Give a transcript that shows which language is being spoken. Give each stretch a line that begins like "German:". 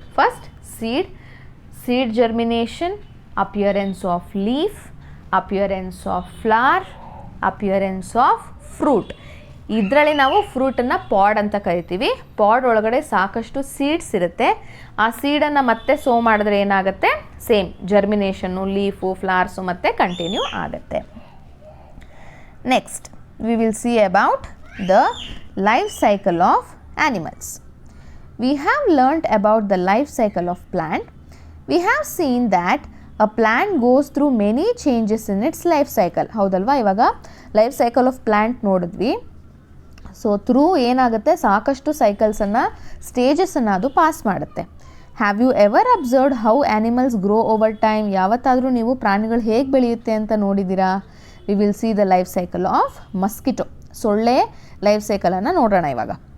English: First, seed germination, appearance of leaf, appearance of flower, appearance of fruit.
Kannada: ಇದರಲ್ಲಿ ನಾವು ಫ್ರೂಟನ್ನು ಪಾಡ್ ಅಂತ ಕರಿತೀವಿ. ಪಾಡ್ ಒಳಗಡೆ ಸಾಕಷ್ಟು ಸೀಡ್ಸ್ ಇರುತ್ತೆ. ಆ ಸೀಡನ್ನು ಮತ್ತೆ ಸೋ ಮಾಡಿದ್ರೆ ಏನಾಗುತ್ತೆ, ಸೇಮ್ ಜರ್ಮಿನೇಷನ್ನು, ಲೀಫು, ಫ್ಲವರ್ಸು ಮತ್ತೆ ಕಂಟಿನ್ಯೂ ಆಗುತ್ತೆ.
English: Next we will see about the life cycle of animals. We have learnt about the life cycle of plant. We have seen that a plant goes through many changes in its life cycle.
Kannada: ಹೌದಲ್ವಾ, ಇವಾಗ life cycle of plant ನೋಡಿದ್ವಿ. So through ಏನಾಗುತ್ತೆ, ಸಾಕಷ್ಟು ಸೈಕಲ್ಸನ್ನು, ಸ್ಟೇಜಸನ್ನು ಅದು pass ಮಾಡುತ್ತೆ.
English: Have you ever observed how animals grow over time?
Kannada: ಯಾವತ್ತಾದರೂ ನೀವು ಪ್ರಾಣಿಗಳು ಹೇಗೆ ಬೆಳೆಯುತ್ತೆ ಅಂತ ನೋಡಿದ್ದೀರಾ?
English: We will see the life cycle of mosquito.
Kannada: ಸೊಳ್ಳೆ ಲೈಫ್ ಸೈಕಲನ್ನು ನೋಡೋಣ ಇವಾಗ.